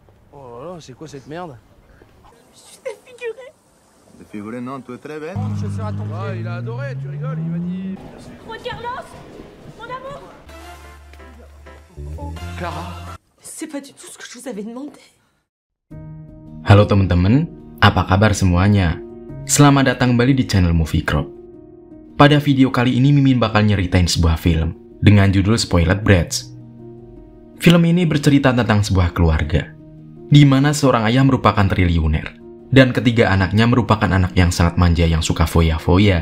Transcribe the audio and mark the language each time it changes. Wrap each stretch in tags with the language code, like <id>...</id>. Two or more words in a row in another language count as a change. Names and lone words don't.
<fr>Oh là là, c'est quoi cette merde? Je suis défigurée. Défigurée, non, tu es très belle. Je vais faire à ton pied. Ah, il a adoré, tu rigoles, il m'a dit... Juan Carlos, mon amour. Clara. C'est pas du tout ce que je vous avais demandé.</fr> <id>Halo teman-teman, apa kabar semuanya? Selamat datang kembali di channel Movie Crop. Pada video kali ini Mimin bakal nyeritain sebuah film dengan judul Spoiled Brats. Film ini bercerita tentang sebuah keluarga, di mana seorang ayah merupakan triliuner, dan ketiga anaknya merupakan anak yang sangat manja yang suka foya-foya.</id>